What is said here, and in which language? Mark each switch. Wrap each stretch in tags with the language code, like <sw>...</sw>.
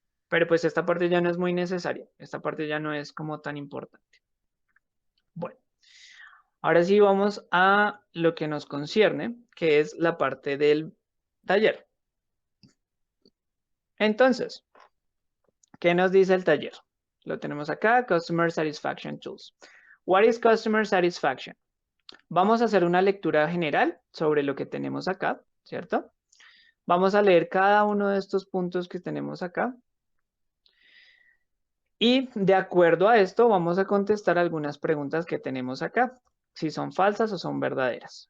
<es>Pero pues esta parte ya no es muy necesaria. Esta parte ya no es como tan importante. Bueno, ahora sí vamos a lo que nos concierne, que es la parte del taller. Entonces, ¿qué nos dice el taller? Lo tenemos acá, Customer Satisfaction Tools.</es> <en>What is Customer Satisfaction?</en> <es>Vamos a hacer una lectura general sobre lo que tenemos acá, ¿cierto? Vamos a leer cada uno de estos puntos que tenemos acá. Y de acuerdo a esto, vamos a contestar algunas preguntas que tenemos acá, si son falsas o son verdaderas.</es>